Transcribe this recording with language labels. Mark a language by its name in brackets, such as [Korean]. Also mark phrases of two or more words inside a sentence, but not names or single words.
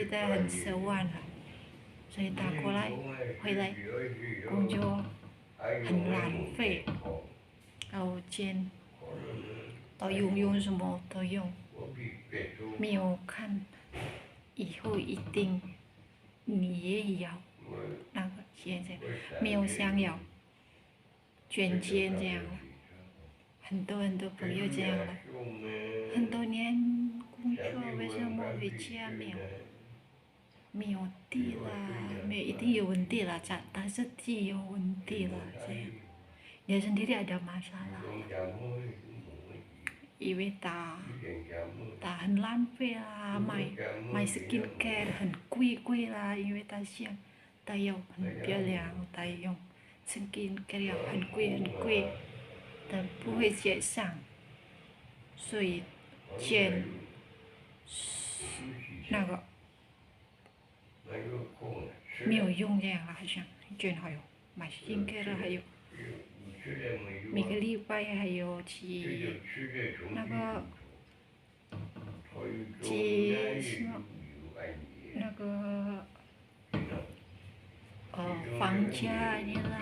[Chinese] 他很奢望了，所以他回来工作很浪费，然后钱都用什么都用，没有看以后一定你也要钱没有想要捐钱这样。很多朋友这样了，很多年工作为什么回家没有地了，一定有问题了，但是地有问题了这样， [Malay] dia sendiri ada masalah， [Chinese] 因为他很浪费啦，买 skincare 很贵啦，因为他想他要很漂亮，他用 skincare 要很贵。但不会节省，所以钱没有用这样好像捐还有买新给了，还有每个礼拜还有去什么房价你啦。